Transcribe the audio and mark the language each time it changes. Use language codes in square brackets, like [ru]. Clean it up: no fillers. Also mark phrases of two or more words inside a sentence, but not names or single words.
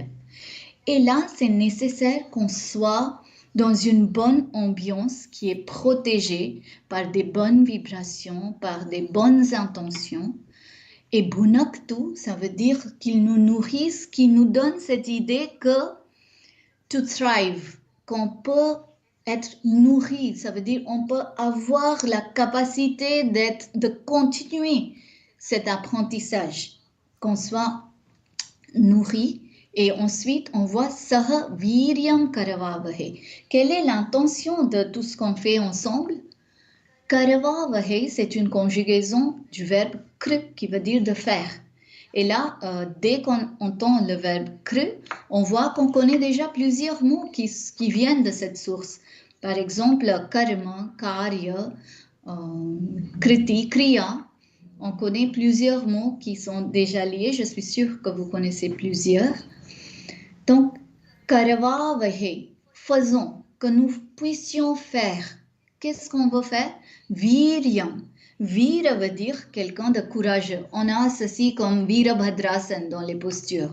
[fr] Et là, c'est nécessaire qu'on soit dans une bonne ambiance qui est protégée par des bonnes vibrations, par des bonnes intentions. Et Bhunaktu, ça veut dire qu'il nous nourrisse, qu'il nous donne cette idée que [en] to thrive, [fr] qu'on peut être nourri, ça veut dire on peut avoir la capacité de continuer cet apprentissage, qu'on soit nourri. Et ensuite, on voit [sa] सह वीर्यं करवावहै. [fr] Quelle est l'intention de tout ce qu'on fait ensemble? Karavavahe, c'est une conjugaison du verbe kr qui veut dire de faire. Et là, dès qu'on entend le verbe kr, on voit qu'on connaît déjà plusieurs mots qui viennent de cette source. Par exemple, [sa] कर्म, कार्य, कृति, क्रिया. [fr] On connaît plusieurs mots qui sont déjà liés. Je suis sûre que vous connaissez plusieurs. Donc, karavavahe, faisons, que nous puissions faire. Qu'est-ce qu'on veut faire? Viryam. Vira veut dire quelqu'un de courageux. On a ceci comme Virabhadrasana dans les postures.